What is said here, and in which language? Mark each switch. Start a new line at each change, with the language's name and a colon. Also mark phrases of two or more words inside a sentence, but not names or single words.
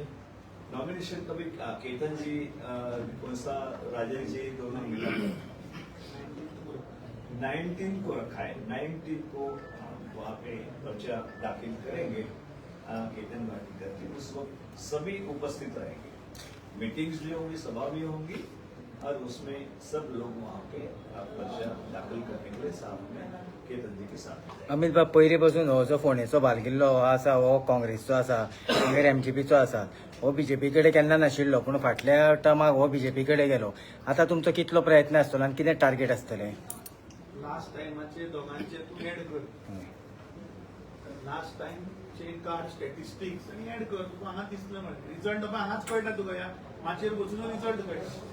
Hindi: नॉमिनेशन कभी केतन जी कौन सा राजेश जी दोनों मिलकर 19 को रखा है, 19 को वहाँ पे पर्चा दाखिल करेंगे केतन भाटेकर जी। उस वक्त सभी उपस्थित रहेंगे, मीटिंग्स भी होंगी, सभा भी होंगी, और उसमें सब लोग वहाँ पे पर्चा दाखिल करने के लिए साथ में केतन जी के साथ।
Konkani: अमित बाब, पयली पासून हो जो फोंडेचो बालकिल्लो हो आसा, हो काँग्रेसचो आसा, मागीर एमजीपीचो आसा, हो बीजेपी कडेन केन्ना नाशिल्लो, पूण फाटल्या टर्माक हो बीजेपी कडेन गेलो. आतां तुमचो कितलो प्रयत्न आसतलो आनी कितें टार्गेट आसतलें?
English: last time
Konkani: दोघांचे तू ऍड कर,
English: last time
Konkani: काड स्टॅटिस्टिक्स आणि ऍड कर, तुका हांगा दिसलं म्हणजे रिझल्ट बाबा हांगाच कळटा तुका, या माचेर बसून रिझल्ट कळटा.